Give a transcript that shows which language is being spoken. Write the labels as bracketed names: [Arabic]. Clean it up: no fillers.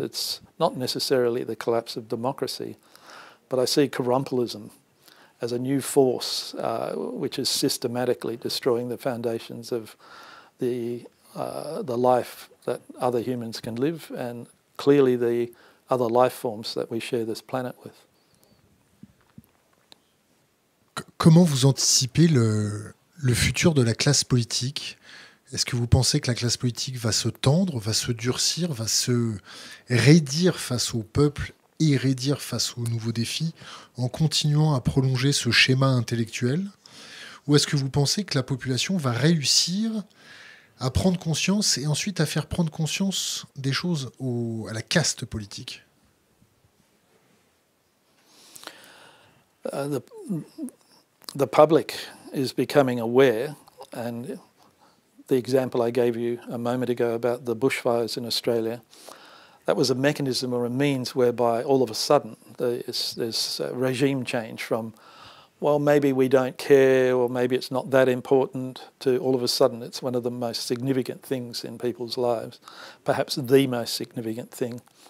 [English] It's not necessarily the collapse of democracy, but I see corrumpelism as a new force which is systematically destroying the foundations of the life that other humans can live and clearly the other life forms that we share this planet with. [French] Comment vous anticipez le futur de la classe politique? Est-ce que vous pensez que la classe politique va se tendre, va se durcir, va se raidir face au peuple et raidir face aux nouveaux défis en continuant à prolonger ce schéma intellectuel? Ou est-ce que vous pensez que la population va réussir à prendre conscience et ensuite à faire prendre conscience des choses à la caste politique? [English] The public is becoming aware, and the example I gave you a moment ago about the bushfires in Australia, that was a mechanism or a means whereby all of a sudden there's a regime change from, well, maybe we don't care or maybe it's not that important, to all of a sudden it's one of the most significant things in people's lives, perhaps the most significant thing.